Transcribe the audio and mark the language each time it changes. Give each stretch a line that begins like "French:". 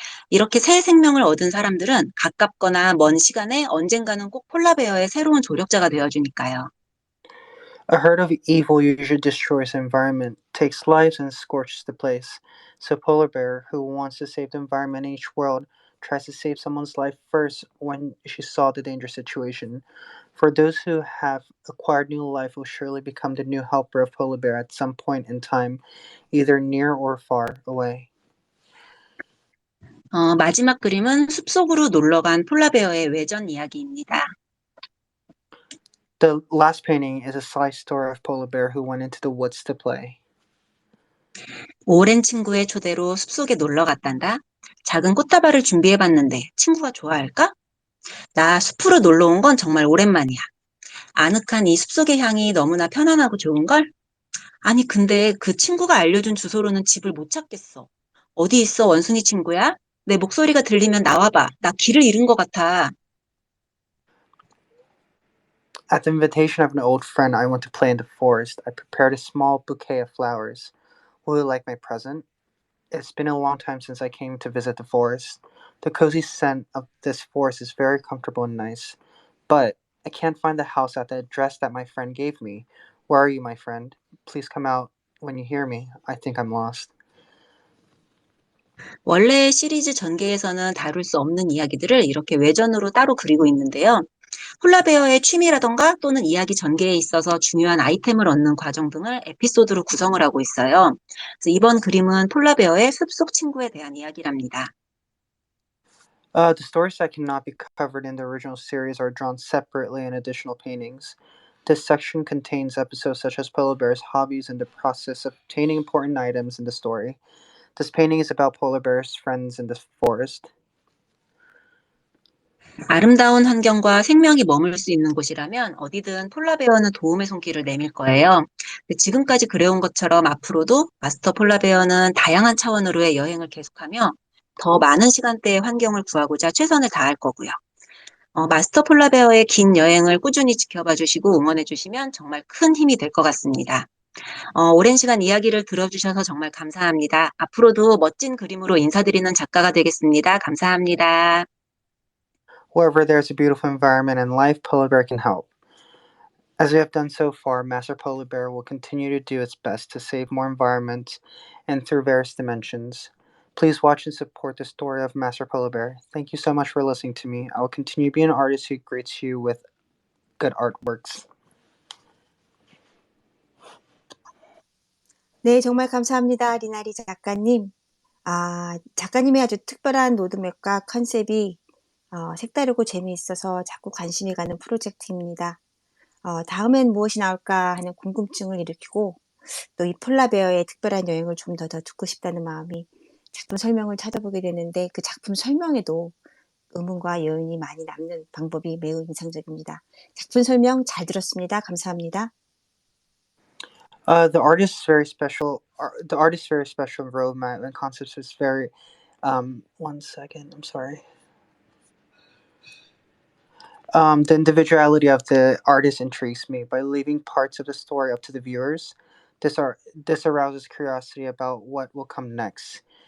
Korean: 이렇게 새 생명을 얻은 사람들은 가깝거나 먼 시간에 언젠가는 꼭 폴라베어의 새로운 조력자가 되어주니까요.
English: A herd of evil usually destroys the environment, takes lives, and scorches the place. So Polar Bear, who wants to save the environment in each world, tries to save someone's life first when she saw the dangerous situation. For those who have acquired new life will surely become the new helper of Polar Bear at some point in time, either near or far away.
Korean: 마지막 그림은 숲속으로 놀러간 폴라베어의 외전 이야기입니다.
English: The last painting is a side story of Polar Bear who went into the woods to play.
Korean: 오랜 친구의 초대로 숲속에 놀러 갔단다. 작은 꽃다발을 준비해봤는데 친구가 좋아할까? 나 숲으로 놀러 온 건 정말 오랜만이야. 아늑한 이 숲속의 향이 너무나 편안하고 좋은걸? 아니, 근데 그 친구가 알려준 주소로는 집을 못 찾겠어. 어디 있어, 원숭이 친구야? 내 목소리가 들리면 나와봐. 나 길을 잃은 것 같아.
English: At the invitation of an old friend, I went to play in the forest. I prepared a small bouquet of flowers. Will you like my present? It's been a long time since I came to visit the forest. The cozy scent of this forest is very comfortable and nice. But I can't find the house at the address that my friend gave me. Where are you, my friend? Please come out when you hear me. I think I'm lost.
Korean: 원래 시리즈 전개에서는 다룰 수 없는 이야기들을 이렇게 외전으로 따로 그리고 있는데요. 폴라베어의 취미라던가 또는 이야기 전개에 있어서 중요한 아이템을 얻는 과정 등을 에피소드로 구성을 하고 있어요. 그래서 이번 그림은 폴라베어의 숲속 친구에 대한 이야기랍니다.
English: The stories that cannot be covered in the original series are drawn separately in additional paintings. This section contains episodes such as Polar Bear's hobbies and the process of obtaining important items in the story. This painting is about Polar Bear's friends in the forest.
Korean: 아름다운 환경과 생명이 머물 수 있는 곳이라면 어디든 폴라베어는 도움의 손길을 내밀 거예요. 지금까지 그래온 것처럼 앞으로도 마스터 폴라베어는 다양한 차원으로의 여행을 계속하며 더 많은 시간대의 환경을 구하고자 최선을 다할 거고요. 마스터 폴라베어의 긴 여행을 꾸준히 지켜봐 주시고 응원해 주시면 정말 큰 힘이 될 것 같습니다. 오랜 시간 이야기를 들어주셔서 정말 감사합니다. 앞으로도 멋진 그림으로 인사드리는 작가가 되겠습니다. 감사합니다.
English: Wherever there's a beautiful environment and life, Polar Bear can help. As we have done so far, Master Polar Bear will continue to do its best to save more environments and through various dimensions. Please watch and support the story of Master Polar Bear. Thank you so much for listening to me. I will continue being an artist who greets you with good artworks.
Korean: 네, 정말 감사합니다. 리나리 작가님. 작가님의 아주 특별한 로드맵과 컨셉이 색다르고 재미있어서 자꾸 관심이 가는 프로젝트입니다. 다음엔 무엇이 나올까 하는 궁금증을 일으키고 또 이 폴라베어의 특별한 여행을 좀 더 듣고 싶다는 마음이 작품 설명을 찾아보게 되는데 그 작품 설명에도 의문과 여운이 많이 남는 방법이 매우 인상적입니다. 작품 설명 잘 들었습니다. 감사합니다.
English: The artist's very special. The artist's very special roadmap and concepts is very. One second. I'm sorry. The individuality of the artist intrigues me. By leaving parts of the story up to the viewers, this arouses curiosity about what will come next.